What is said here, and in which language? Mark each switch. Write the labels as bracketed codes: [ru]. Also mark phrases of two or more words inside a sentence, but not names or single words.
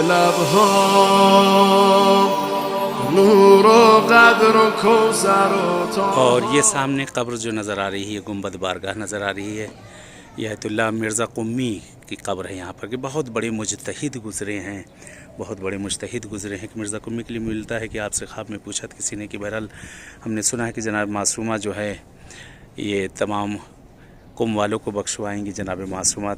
[fa] شبها نور و قدر و کوثر و تا. [ur] اور یہ سامنے قبر جو نظر آ رہی ہے گنبد بارگاہ نظر آ رہی ہے، یہ آیت اللہ مرزا قمی کی قبر ہے یہاں پر کہ بہت بڑے مجتہد گزرے ہیں، بہت بڑے مجتہد گزرے ہیں کہ مرزا قمی کے لیے ملتا ہے کہ آپ سے خواب میں پوچھا تھا کسی نے کہ بہرحال ہم نے سنا ہے کہ جناب معصومہ جو ہے یہ تمام قم والوں کو بخشوائیں گی جناب معصومہ.